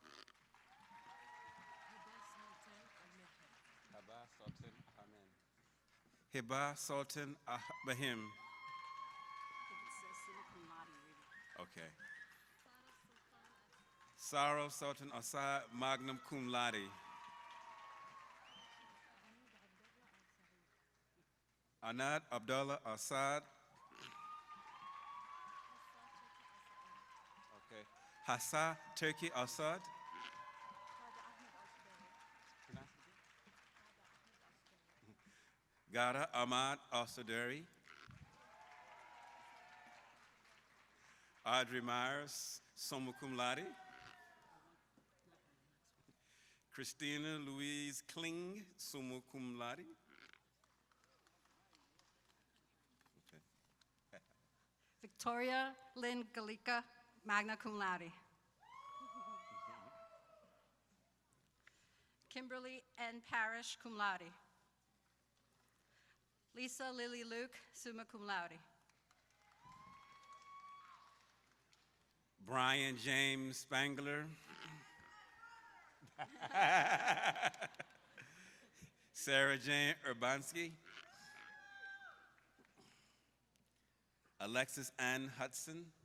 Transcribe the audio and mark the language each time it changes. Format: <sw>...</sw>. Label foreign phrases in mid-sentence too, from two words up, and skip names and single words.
<en>Hiba Sultan Bahim. Okay. Sarah Sultan Assad,</en> <la>magna cum laude.</la> <en>Anad Abdullah Assad. Okay. Hassa Turki Assad. Gara Ahmad Al-Saderi.</en> <la>Audrey Myers, summa cum laude. Christina Louise Kling, summa cum laude.</la> <en>Okay.</en> <la>Victoria Lynn Galika, magna cum laude.</la> <en>Kimberly N.</en> <la>Parrish, cum laude.</la> <en>Lisa Lily Luke,</en> <la>summa cum laude.</la> <en>Brian James Spangler. Sarah Jane Urbanski. Alexis Ann Hudson.</en>